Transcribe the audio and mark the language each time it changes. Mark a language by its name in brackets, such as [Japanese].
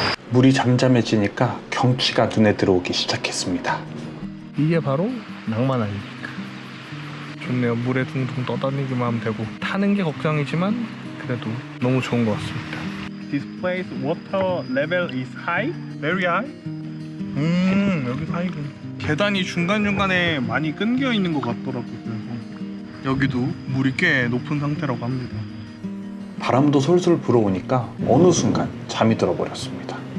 [Korean] 물이 잠잠해지니까 경치가 눈에 들어오기 시작했습니다. 이게 바로 낭만 아닙니까? 좋네요. 물에 둥둥 떠다니기만 하면 되고 타는 게 걱정이지만 그래도 너무 좋은 것 같습니다. [English] This place water level is high? Very high? [Korean] 여기서 하이군. 계단이 중간중간에 많이 끊겨 있는 것 같더라고요. 그래서 여기도 물이 꽤 높은 상태라고 합니다. 바람도 솔솔 불어오니까 어느 순간 잠이 들어버렸습니다.